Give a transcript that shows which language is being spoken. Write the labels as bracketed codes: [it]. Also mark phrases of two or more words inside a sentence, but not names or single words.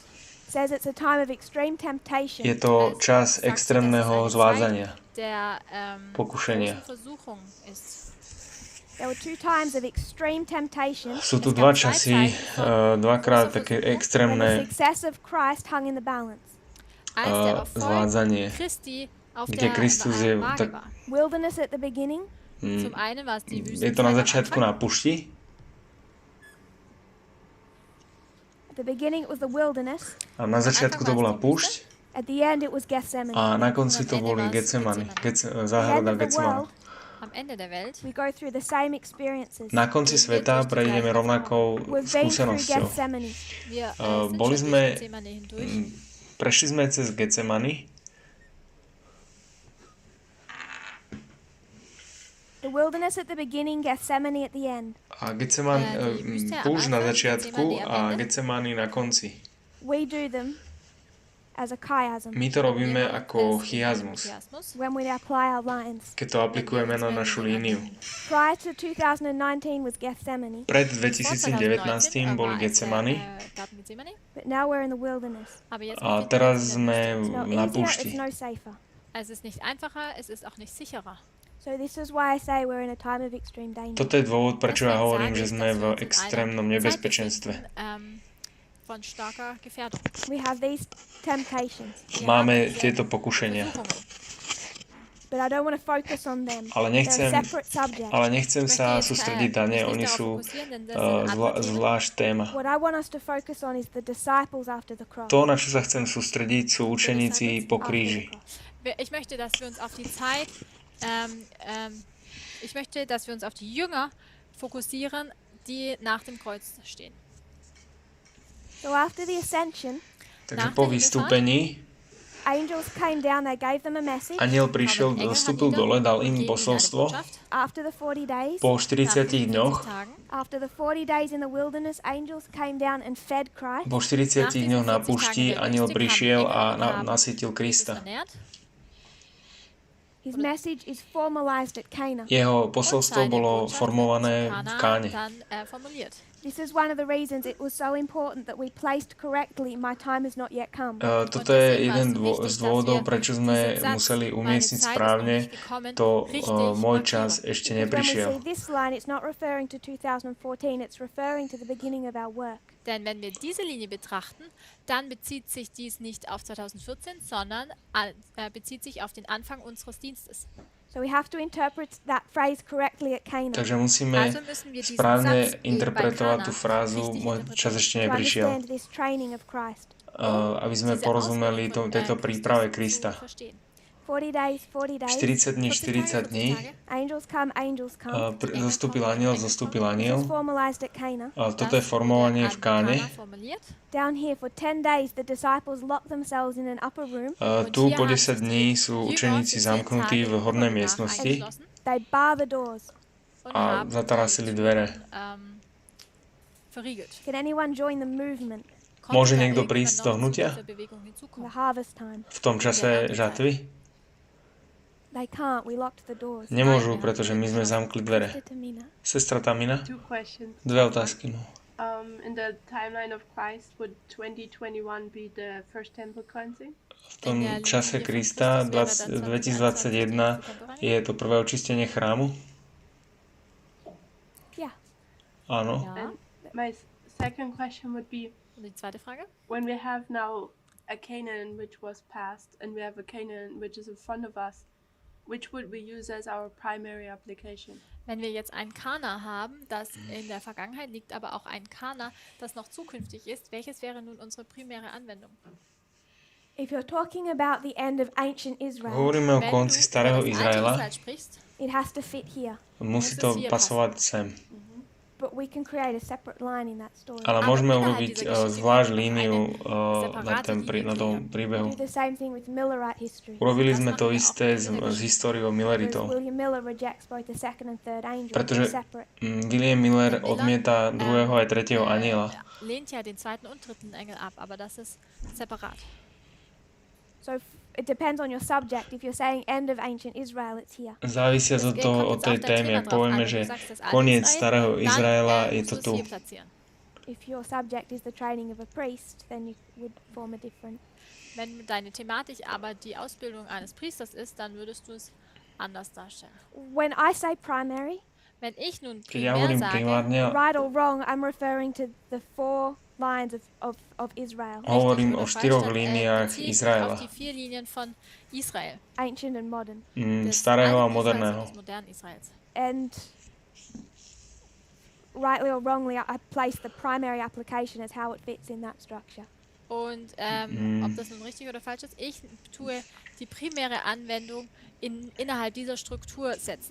[en] says it's a time of extreme temptation. [sk] je to čas extrémneho zvádzania, [de] der [sk] pokušenia. [de] großen Versuchung ist. [en] There were two times of extreme temptation [sk] Sú tu dva časy, dvakrát také [en] when the [sk] extrémne [en] success of Christ hung in the balance. [de] Als der Erfolg [sk] zvádzanie, [de] Christi auf [sk] kde [de] der [sk] Kristus je [de] Waage [sk] tak, [de] war. [en] Wilderness at the beginning, [de] Zum einen war es die [sk] je to na [de] Wüstenzeit am [sk] začiatku [de] Anfang. [sk] na pušti, [en] at the beginning it was the wilderness, [sk] a na začiatku to bola púšť, [en] at the end it was Gethsemane. [sk] a na konci to boli Getsemani, záhrada Getsemani. [de] Am Ende der Welt [en] We go through the same experiences. [sk] Na konci sveta prejdeme rovnakou [en] We've been through [sk] skúsenosťou. Gethsemane. [de] wir [sk] Boli [de] sind schon [sk] sme, [de] durch Gethsemane hindurch. [sk] prešli sme cez Getsemani, [en] The wilderness at the beginning, Gethsemane at the end. [sk] a Getseman, púšť na začiatku a [de] Ende. [sk] Getsemani na konci. [en] We do them as a chiasm [sk] My to robíme ako chiasmus, [en] when we apply our lines. [sk] keď to aplikujeme na našu líniu. [en] Prior to 2019 was Gethsemane, [sk] Pred 2019 boli Getsemani [en] but now we're in the wilderness. [sk] a teraz sme [en] It's not [sk] na [en] easier, it's [sk] púšti. [en] no safer. [de] Es ist nicht einfacher, es ist auch nicht sicherer. [en] So this is why I say we're in a time of extreme danger. [sk] Toto je dôvod, prečo ja hovorím, že sme v extrémnom nebezpečenstve. [de] Von starker Gefährdung. [en] We have these temptations, [sk] Máme tieto pokušenia, [en] but I don't want to focus on them. [sk] ale [en] They're a separate subject. [sk] nechcem sa sústrediť na ne, oni sú zvlášť téma. [en] What I want us to focus on is the disciples after the cross. [sk] To, na čo sa chcem sústrediť, sú učeníci po kríži. [de] Ich möchte, dass wir uns auf die Zeit, ich möchte, dass wir uns auf die Jünger fokussieren, die nach dem Kreuz stehen. [en] So after the ascension, [sk] Takže po vystúpení [en] angels came down, they gave them a message. [sk] Aniel prišiel, vstúpil dole, dal im posolstvo. [en] After the 40 days, [sk] Po 40 dňoch, [en] after the 40 days in the wilderness, angels came down and fed Christ. [sk] po 40 dňoch na púšti, aniel prišiel a nasytil Krista. [en] His message is formalized at Cana. [sk] Jeho posolstvo bolo formované v Káne. [en] This is one of the reasons it was so important that we placed correctly, my time has not yet come. [sk] Toto je jeden z dôvodov, prečo sme museli umiestniť správne to môj čas ešte [en] When we [sk] neprišiel. [en] see this line, it's not referring to 2014, it's referring to the beginning of our work. [de] Denn wenn wir diese Linie betrachten, dann bezieht sich dies nicht auf 2014, sondern bezieht sich auf den Anfang unseres Dienstes. [en] So we have to interpret that phrase correctly at Cana. [sk] Takže musíme správne interpretovať tú frázu môj čas ešte [en] To [sk] neprišiel, [en] understand this training of Christ. [sk] aby sme porozumeli tejto príprave Krista. [en] 40 days, [sk] 40 dní, 40 dní. [en] Angels come, [sk] Zostúpil aniel. [en] This is formalized at Cana. [sk] Toto je formovanie v Káne. [en] Down here for 10 days the disciples locked themselves in an upper room. [sk] Tu po 10 dní sú učeníci zamknutí v hornej miestnosti [en] They bar the doors. [sk] a zatarasili dvere. [en] Can anyone join the movement [sk] Môže niekto prísť z toho hnutia [en] in the harvest time? [sk] v tom čase žatvy? [en] They can't. We locked the doors. [sk] Nemôžu, pretože my sme zamkli dvere. Tamina. Sestra Tamina? [en] 2 questions. [sk] Dve otázky. [en] No. In the timeline of Christ, would 2021 be the first temple cleansing? [sk] V tom čase Krista 2021 je to prvé očistenie chrámu? [en] Yeah. [sk] Áno. [en] And my second question would be, [de] Die zweite Frage. [en] when we have now a Canaan which was past and we have a Canaan which is in front of us, which would we use as our primary application? [de] Wenn wir jetzt ein Kana haben, das in der Vergangenheit liegt, aber auch ein Kana, das noch zukünftig ist, welches wäre nun unsere primäre Anwendung? [en] If you're talking about the end of ancient Israel, [sk] Hovoríme o konci starého Izraela. [en] it has to fit here. [sk] Musí to pasovať sem. [en] But we can create a separate line in that story. [sk] Ale môžeme urobiť zvlášť líniu na tom príbehu. [en] Do the same thing with Millerite history. [sk] Urobili sme to isté s históriou Milleritov. [en] William Miller rejects both the second and third angel [sk] Pretože [en] separate. [sk] William Miller odmieta druhého aj tretieho aniela. [de] Lehnt ja den zweiten und dritten Engel ab, aber das ist separat. [en] So it depends on your subject. If you're saying end of ancient Israel, it's here. [sk] Závisia od tej témy. Ak povieme, že koniec starého Izraela, je to tu. [en] If your subject is the training of a priest, then you would form a different. [de] Wenn deine Thematik aber die Ausbildung eines Priesters ist, dann würdest du es anders darstellen. [en] When I say primary, [de] Wenn ich nun [sk] Keď ja [de] primär [sk] hovorím [de] sage, [sk] primárne, [en] right or wrong, I'm referring to the 4 lines of Israel, [sk] hovorím o [de] richtig oder 4 falsch, dann [sk] líniách [de] beziehe ich [sk] Izraela. [de] auf die 4 Linien von Israel. [en] ancient and modern. [de] Des [sk] Starého a [de] alten Israels [sk] moderného. [de] und des modernen Israels. [en] And rightly or wrongly, I place the primary application as how it fits in that structure. [de] Und ob das nun richtig oder falsch ist, ich tue die primäre Anwendung innerhalb dieser Struktur setzen.